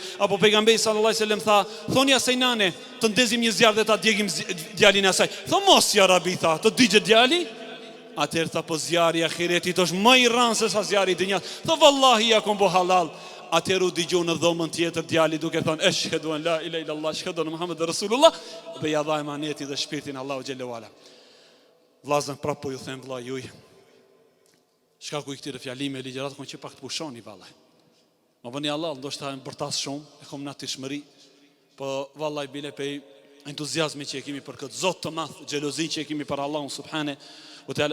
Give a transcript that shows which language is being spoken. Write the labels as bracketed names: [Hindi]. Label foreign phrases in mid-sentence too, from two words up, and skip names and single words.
[Albanian] Apo pejgamberi sallallahu alaihi wasallam tha: "Thoni asaj nane, të ndezim një zjarr dhe ta djegim djalin e asaj." Tha: "Mos [Arabic] يا رب, [Albanian] tha, të digjet djali." Atëherë tha: "Po zjarri i ahiretit është më i rëndë se sa zjarri i dunjas." Tha: "Wallahi ja kom bo halal." Atëherë u dëgjoi në dhomën tjetër djali duke thënë: [Arabic] "أشهد أن لا إله إلا الله، أشهد أن محمدٌ رسول الله." [Albanian] Dhe ja dha emanetin dhe shpirtin Allahu [Arabic] جل وعلا. [Albanian] Vllazën prapë po ju them vëlla juj. Shkaku i këtyre fjalime ligjërat kon që pak të pushoni vallaj. Më bëni Allah, ndoshta më bërtas shumë, e kom natishmëri, po vallaj bile pe entuziazmi që e kemi për këtë Zot të madh, xhelozin që e kemi për Allahun [Arabic] سبحانه وتعالى.